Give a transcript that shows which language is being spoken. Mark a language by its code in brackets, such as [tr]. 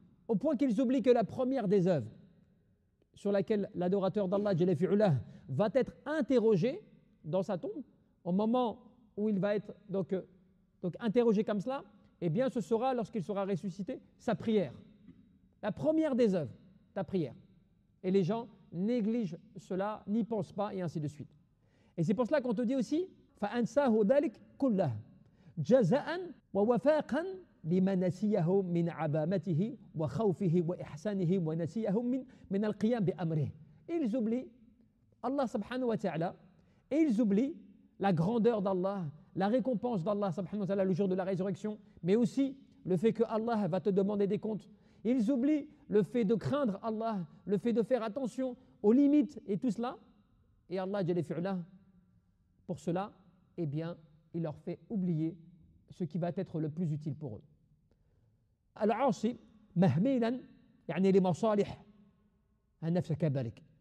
[fr] Au point qu'ils oublient que la première des œuvres sur laquelle l'adorateur d'Allah va être interrogé dans sa tombe, au moment où il va être donc interrogé comme cela, eh bien ce sera, lorsqu'il sera ressuscité, sa prière. La première des œuvres, ta prière. Et les gens négligent cela, n'y pensent pas, et ainsi de suite. Et c'est pour cela qu'on te dit aussi [ar] فَأَنْسَاهُ ذَلِكَ كُلَّهُ جَزَاءً وَوَفَاقًا لِمَا نَسِيَهُ مِنْ عَبَامَتِهِ وَخَوْفِهِ وَإِحْسَانِهِ وَنَسِيَهُ مِنَ الْقِيَامِ بِأَمْرِهِ. [fr] Ils oublient Allah subhanahu wa ta'ala et ils oublient la grandeur d'Allah, la récompense d'Allah subhanahu wa ta'ala le jour de la résurrection, mais aussi le fait que Allah va te demander des comptes. Ils oublient le fait de craindre Allah, le fait de faire attention aux limites et tout cela. Et Allah, pour cela, eh bien, il leur fait oublier ce qui va être le plus utile pour eux. [ar] Al-Asi, mahmilan, يعني لمصالح النفس كذلك.